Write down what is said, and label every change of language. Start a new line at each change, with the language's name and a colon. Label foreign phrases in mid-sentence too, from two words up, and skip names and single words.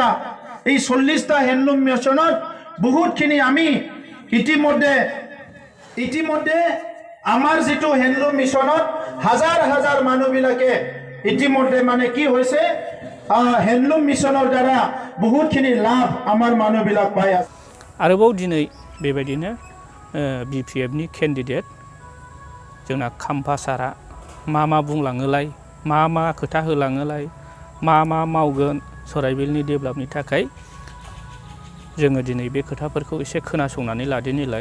Assamese: এই 40টা হেণ্ডলুম মিছনত বহুতখিনি আমি ইতিমধ্যে আমাৰ যেটো হেণ্ডলুম মিছনত হাজাৰ হাজাৰ মানুহবিলাকে ইতিমধ্যে মানে কি হৈছে হেণ্ডলুম মিছনৰ দ্বাৰা বহুতখিনি লাভ আমাৰ মানুহবিলাক পাই আছে।
Bodo: आरोबाव दिनै बेबायदिनो BPFनि केन्डिडेट जोंना खाम्फा सारा मा बुंलाङोलाय, मा खोथा होलाङोलाय, मा मावगोन सराइबिलनि डेभेलपनि थाखाय जोङो दिनै बे खोथाफोरखौ एसे खोनासंनानै लादिनिलाय।